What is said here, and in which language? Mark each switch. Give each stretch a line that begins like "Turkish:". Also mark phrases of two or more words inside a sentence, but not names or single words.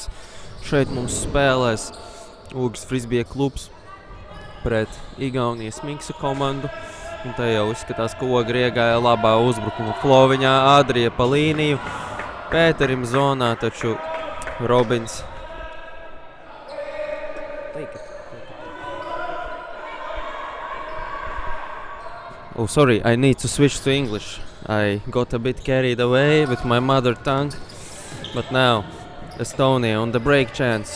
Latvian: Šeit mums spēlēs Ogres Frisbija klubs pret Igaunijas Miksa komandu. Un te jau izskatās, ka Ogre iegāja labā uzbrukuma floviņā. Adrija pa līniju. Pēterim zonā, taču Robins.
English: Oh, sorry, I need to switch to English. I got a bit carried away with my mother tongue. But now, Estonia on the break chance.